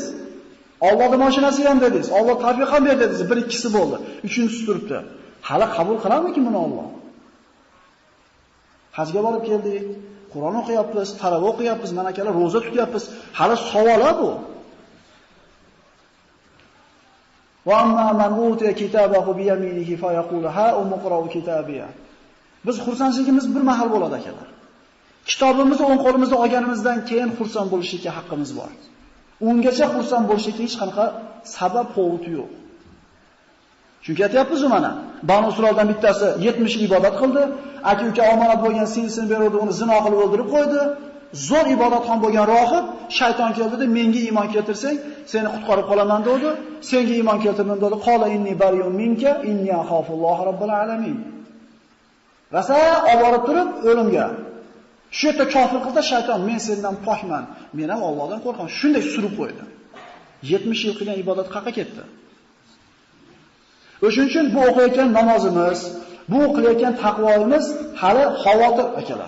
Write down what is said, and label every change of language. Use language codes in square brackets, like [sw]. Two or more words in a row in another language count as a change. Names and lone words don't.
[uz] Allohning mashinasi ham dedingiz. Alloh tavfiq ham berdi dedingiz. Bir ikkisi bo'ldi. Uchinchisi turibdi. Hali qabul qiladimi buni Alloh? Hajga borib keldik. Qur'on o'qiyapmiz, taravih o'qiyapmiz, mana akalar roza tutyapmiz. Hali savol bu. [ar] وأما من أوتي كتابه بيمينه فيقول هاؤم اقرءوا كتابيه. [uz] Biz xursandligimiz bir mahal bo'ladi akalar. Kitobimizni o'ng qo'limizda olganimizdan keyin xursand bo'lishga haqqimiz bor. Ungacha xursand bo'lishga hech qanaqa sabab povut yo'q. Chunki aytayapmiz mana, Banu Isroildan bittasi 70 yil ibodat qildi, aka-uka omonat bo'lgan singlisini berdi, uni zino qilib o'ldirib qo'ydi. Zo'r ibodatxon bo'lgan rohib shayton keldi-da, menga iymon keltirsang, seni qutqarib qolaman dedi. Senga iymon keltirdim dedi. [ar] قال إني بريء منك إني أخاف الله رب العالمين. [uz] Rasa olib turib o'limga. Shu yerda kofir qilsa shayton, men sendan pokman, men ham Allohdan qo'rqaman. Shunday surib qo'ydi. 70 yil qilgan ibodat qayerga ketdi? O'shuning uchun bu o'qiyotgan namozimiz, bu qilayotgan taqvoimiz hali xavotir akalar.